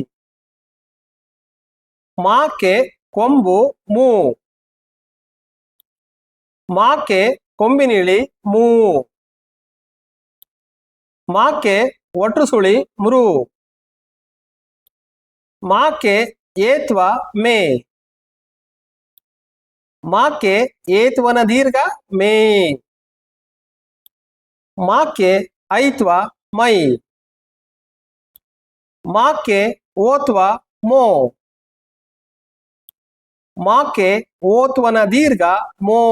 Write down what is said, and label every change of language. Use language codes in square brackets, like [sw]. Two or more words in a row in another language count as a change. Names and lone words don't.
[kn] ಮಾಕ್ಕೆ ಕೊಂಬು ಮೂ. ಮಾಕ್ಕೆ ಕೊಂಬಿನಿಳಿ ಮೂ. ಮಾಕ್ಕೆ ಒಟ್ರು ಸುಳಿ ಮೃ. ಮಾಕ್ಕೆ ಏತ್ವ ಮೇ. ಮಾಕ್ಕೆ ಏತ್ವನ ದೀರ್ಘ ಮೇ. ಮಾಕ್ಕೆ ಐತ್ವ ಮೈ. ಮಾಕ್ಕೆ ಓತ್ವ ಮೋ. ಮಾಕ್ಕೆ ಓತ್ವನ ದೀರ್ಘ ಮೋ.